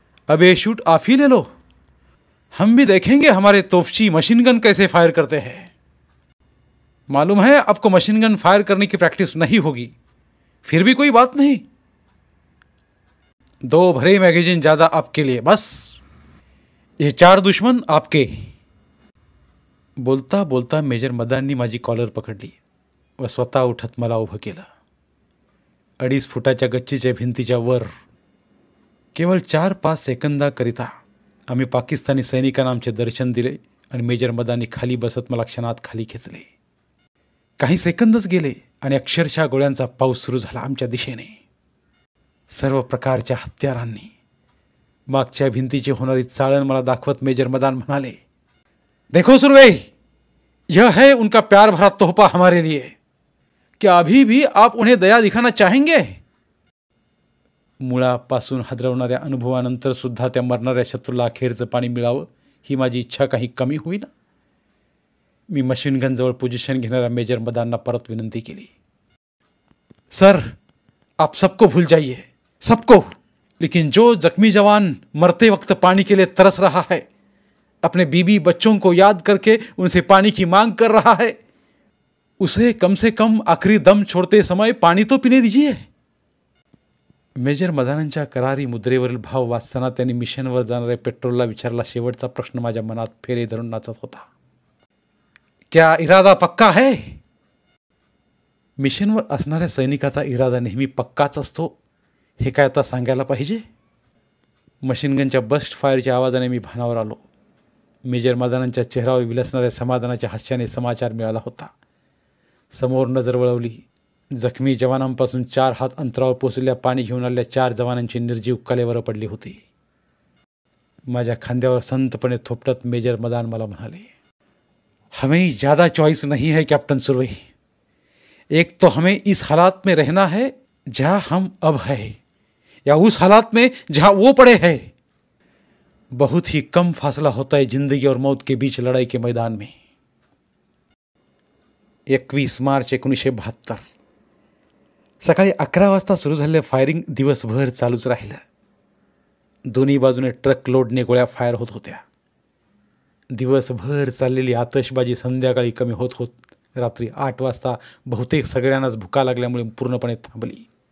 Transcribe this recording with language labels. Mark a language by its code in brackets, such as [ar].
[hi] अब ये शूट आप ही ले लो, हम भी देखेंगे हमारे तोफची मशीनगन कैसे फायर करते हैं. मालूम है आपको मशीनगन फायर करने की प्रैक्टिस नहीं होगी, फिर भी कोई बात नहीं, 2 भरे मैगजीन ज़्यादा आपके लिए, बस ये 4 दुश्मन आपके. [mr] बोलता बोलता मेजर मदाननी माझी कॉलर पकडली व स्वतः उठत मला उभं केलं. 2.5 फुटाच्या गच्चीच्या भिंतीच्या वर केवळ 4-5 सेकंदाकरिता आम्ही पाकिस्तानी सैनिकांना आमचे दर्शन दिले आणि मेजर मदाननी खाली बसत मला क्षणात खाली खेचले. काही सेकंदच गेले आणि अक्षरशः गोळ्यांचा पाऊस सुरू झाला आमच्या दिशेने. सर्व प्रकारच्या हत्यारांनी. मागच्या भिंतीची होणारी चाळण मला दाखवत मेजर मदान म्हणाले, [hi] देखो सुरवे, यह है उनका प्यार भरा तोहफा हमारे लिए, क्या अभी भी आप उन्हें दया दिखाना चाहेंगे. [mr] मुळापासून हादरवणाऱ्या अनुभवानंतर सुद्धा त्या मरणाऱ्या शत्रूला अखेरचं पाणी मिळावं ही माझी इच्छा काही कमी होईना. मी मशीनगनजवळ पोझिशन घेणाऱ्या मेजर मदानना परत विनंती केली, [hi] सर आप सबको भूल जाइए, सबको, लेकिन जो जख्मी जवान मरते वक्त पानी के लिए तरस रहा है, अपने बीबी बच्चों को याद करके उनसे पानी की मांग कर रहा है, उसे कम से कम आखिरी दम छोड़ते समय पानी तो पीने दीजिए. [mr] मेजर मदानांच्या करारी मुद्रेवरील भाव वाचताना त्यांनी मिशनवर जाणाऱ्या पेट्रोलला विचारला शेवटचा प्रश्न माझ्या मनात फेरे धरून नाचत होता, [hi] क्या इरादा पक्का है. [mr] मिशनवर असणाऱ्या सैनिकाचा इरादा नेहमी पक्काच असतो हे काय आता सांगायला पाहिजे. मशीनगनच्या बस्ट फायरच्या आवाजाने मी भानावर आलो. मेजर मदानांच्या चेहऱ्यावर विलसणाऱ्या समाधानाच्या हास्याने समाचार मिळाला होता. समोर नजर वळवली. जखमी जवानांपासून 4 हात अंतरावर पोचलेल्या पाणी घेऊन आलेल्या 4 जवानांची निर्जीव कलेवर पडली होती. माझ्या खांद्यावर संतपणे थोपटत मेजर मदान मला म्हणाले, [hi] हमें ज़्यादा चॉइस नहीं है कैप्टन सुरवई। एक तो हमें इस हालात में रहना है जहाँ हम अब है, या उस हालात में जहाँ वो पड़े हैं। बहुत ही कम फासला होता है जिंदगी और मौत के बीच लड़ाई के मैदान में। [mr] 21 मार्च 1972 सकाळी 11 वाजता सुरू झालेलं फायरिंग दिवसभर चालूच राहिलं. दोन्ही बाजूने ट्रक लोडने गोळ्या फायर होत होत्या. दिवसभर चाललेली आतषबाजी संध्याकाळी कमी होत होत रात्री 8 वाजता बहुतेक सगळ्यांनाच भुका लागल्यामुळे पूर्णपणे थांबली.